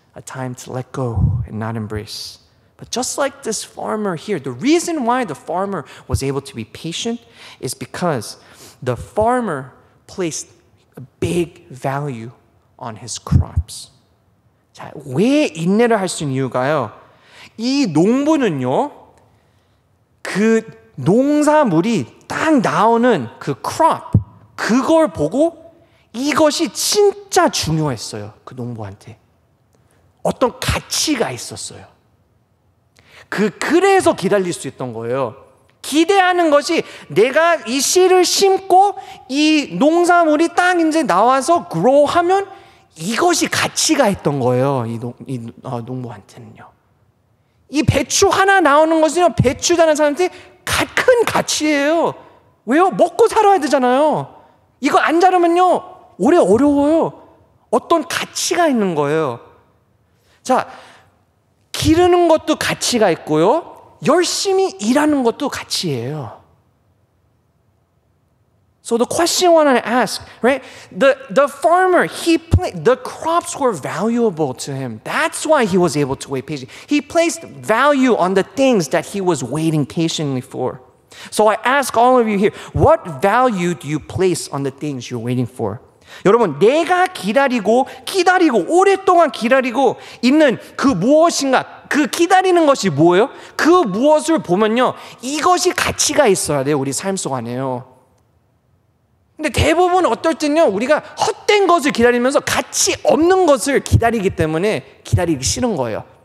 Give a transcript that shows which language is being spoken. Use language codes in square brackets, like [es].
[en] A time to let go and not embrace. But just like this farmer here, the reason why the farmer was able to be patient is because the farmer placed a big value on his crops. [ko] 자, 왜 인내를 할 수 있는 이유가요? 이 농부는요, 그 농사물이 딱 나오는 그 crop, 그걸 보고 이것이 진짜 중요했어요. 그 농부한테. 어떤 가치가 있었어요. 그래서 기다릴 수 있던 거예요. 기대하는 것이 내가 이 씨를 심고 이 농사물이 딱 이제 나와서 grow 하면 이것이 가치가 있던 거예요. 농부한테는요. 이 배추 하나 나오는 것은요, 배추라는 사람한테 큰 가치예요. 왜요? 먹고 살아야 되잖아요. 이거 안 자르면요, 오래 어려워요. 어떤 가치가 있는 거예요. 자, 기르는 것도 가치가 있고요, 열심히 일하는 것도 가치예요. [en] So the question I want to ask, right? The farmer, the crops were valuable to him. That's why he was able to wait patiently. He placed value on the things that he was waiting patiently for. So I ask all of you here, what value do you place on the things you're waiting for? [ko] 여러분, 내가 기다리고 오랫동안 기다리고 있는 그 무엇인가, 그 기다리는 것이 뭐예요? 그 무엇을 보면요, 이것이 가치가 있어야 돼요. 우리 삶 속 안에요. 근데 대부분 어떨 때는요, 우리가 헛된 것을 기다리면서 가치 없는 것을 기다리기 때문에 기다리기 싫은 거예요.